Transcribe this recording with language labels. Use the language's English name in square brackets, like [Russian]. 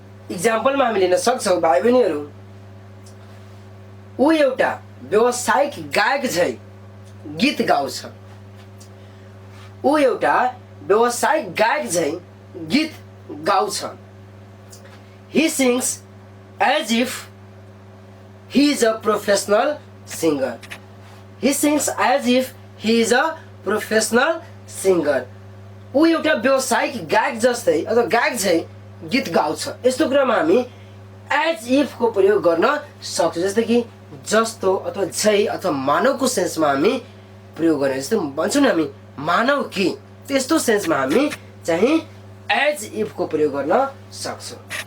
[Nepali] इक्जाम्पलमा हामी लिन सक्छौँ भाइ बहिनीहरू ऊ एउटा व्यावसायिक गायक झै गीत गाउँछ। ऊ एउटा व्यावसायिक गायक झै गीत गाउँछ। [English] He sings as if he is a professional singer. He sings as if he is a professional singer. [Nepali] ऊ एउटा व्यावसायिक गायक जस्तै अथवा गायक झै गीत गाउँछ। यस्तो कुरामा हामी एज इफ को प्रयोग गर्न सक्छौँ। जस्तै कि जस्तो अथवा झै अथवा मानवको सेन्समा हामी प्रयोग गर्ने। जस्तो भन्छौँ नि हामी मानव कि, त्यस्तो सेन्समा हामी चाहिँ एज इफ को प्रयोग गर्न सक्छौँ।